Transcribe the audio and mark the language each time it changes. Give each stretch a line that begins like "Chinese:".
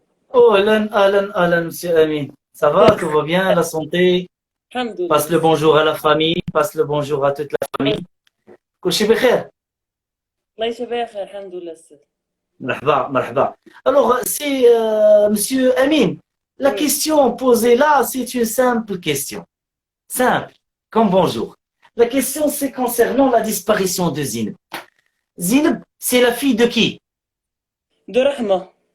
French: اهلا monsieur Amin, ça va, tout va bien, la santé, passe le
Arabic: Alhamdoulilah.
French: bonjour à la famille, passe le bonjour à toute la famille.
Arabic: كلشي بخير. الله يشفيك خير الحمد لله أستاذ. مرحبا مرحبا.
French: Alors c'est monsieur Amin, la Oui. question posée là c'est une simple question, simple comme bonjour. La question c'est concernant la disparition de Zineb. Zineb c'est la fille de qui? De Rahma.